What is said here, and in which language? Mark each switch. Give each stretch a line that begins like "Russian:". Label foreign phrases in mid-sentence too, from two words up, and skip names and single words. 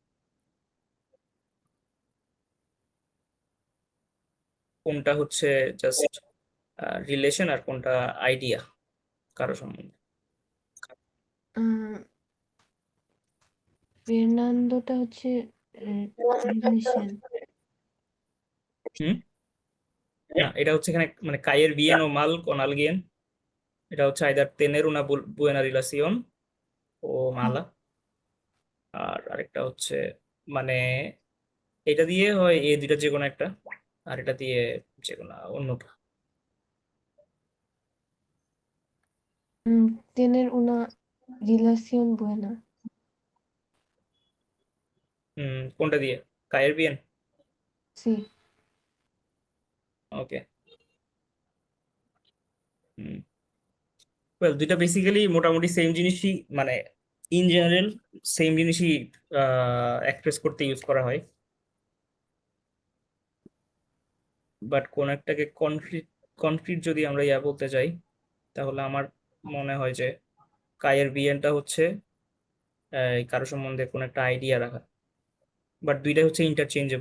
Bangla: কোনটা হচ্ছে জাস্ট রিলেশন আর কোনটা আইডিয়া কারো সম্বন্ধে? ফের্নান্দোটা হচ্ছে রিলেশন। হুম, না এটা হচ্ছে এখানে মানে
Spanish: caer bien o mal con alguien,
Bangla: এটা হচ্ছে আইদার
Spanish: tener una buena relación o mala,
Bangla: আর আরেকটা হচ্ছে মানে এটা দিয়ে হয় এই দুইটা যে কোনো একটা, আর এটা দিয়ে যে কোনো অন্যটা।
Spanish: Tener una relación buena.
Bangla: কোনটা দিয়ে?
Spanish: caer bien. Sí.
Bangla: ওকে। ওয়েল, দুইটা বেসিক্যালি মোটামুটি সেম জিনিসই, মানে
English: in general
Bangla: সেম জিনিসই এক্সপ্রেস করতে ইউজ করা হয়, বাট কোন একটাকে
English: concrete concrete
Bangla: যদি আমরা ইয়া বলতে চাই, তাহলে আমার মনে হয় যে
Spanish: caer bien
Bangla: হচ্ছে কারো সম্বন্ধে কোন একটা আইডিয়া রাখা, বাট দুইটাই হচ্ছে ইন্টারচেঞ্জেবল।